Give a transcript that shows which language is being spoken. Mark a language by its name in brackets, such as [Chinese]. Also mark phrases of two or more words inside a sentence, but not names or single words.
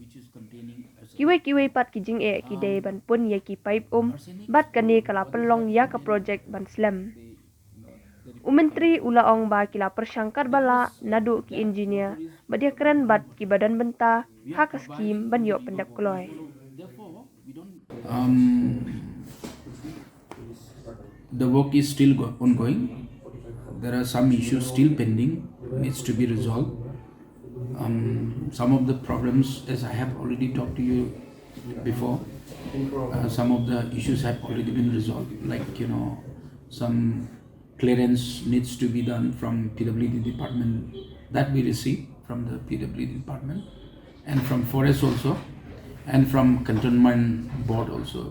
[Khasi] Kiwe pat kijing kide ban pun yaki pipe bat kani kala penlong yaka project ban slam. Umentri ula ong ba kila persangkat bala nadu ki engineer badia keren bat ki badan benta hak skim ban yo pendap kloy. [English] The work is still ongoing. There are some issues still pending, needs to be resolved. Some of the problems, as I have already talked to you before, some of the issues have already been resolved, like some clearance needs to be done from PWD department that we receive from the PWD department, and from forest also, and from cantonment board also.